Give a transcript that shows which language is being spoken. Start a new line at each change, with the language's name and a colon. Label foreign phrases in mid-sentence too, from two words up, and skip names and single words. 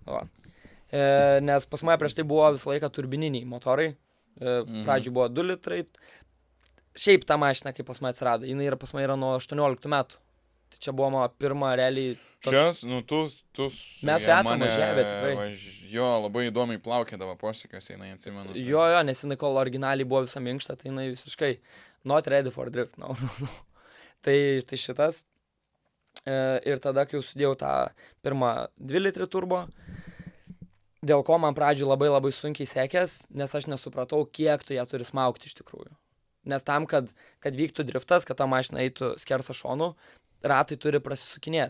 Lithuanian: Nes pas mane prieš tai buvo visą laiką turbininiai motorai, pradžioj buvo 2 litrai, šiaip ta mašina, kai pas mane atsirado, jinai pas mane yra nuo 18 metų. Tai čia buvo mano pirma realiai... Šias, tu... Mes esame važiavę tikrai. Jo, labai įdomiai plaukėdavo posėkiuose, jinai atsimenu. Jo, nes jinai kol originaliai buvo visa minkšta, tai jinai visiškai
English: not ready for drift.
Lithuanian: No. Tai šitas. Ir tada, kai jau sudėjau tą pirmą 2 litrį turbo, dėl ko man pradžioj labai sunkiai sekės, nes aš nesupratau, kiek tu ją turi smaugti iš tikrųjų. Nes tam, kad vyktų driftas, kad ta mašina eitų skersą šonų, ratai turi prasisukinėti.